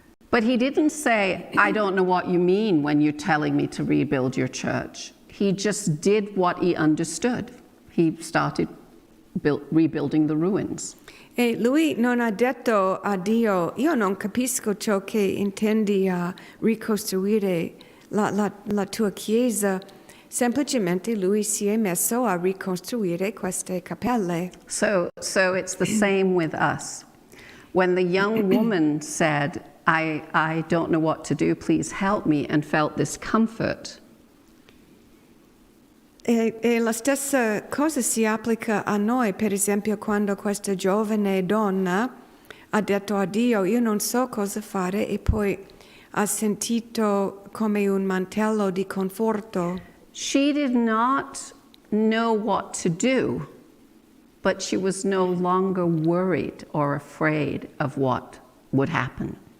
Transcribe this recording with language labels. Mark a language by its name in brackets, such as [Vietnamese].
[English] But he didn't say, I don't know what you mean when you're telling me to rebuild your church. He just did what he understood. He started rebuilding the ruins. [Italian] E lui non ha detto a Dio, io non capisco ciò che intendi a ricostruire la tua chiesa. Semplicemente lui si è messo a ricostruire queste cappelle. [English] So it's the same with us. When the young woman said, I don't know what to do, please help me, and felt this comfort, [Italian] E la stessa cosa si applica a noi, per esempio quando questa giovane donna ha detto a Dio, io non so cosa fare, e poi ha sentito come un mantello di conforto. [English] she did not know what to do, but she was no longer worried or afraid of what would happen.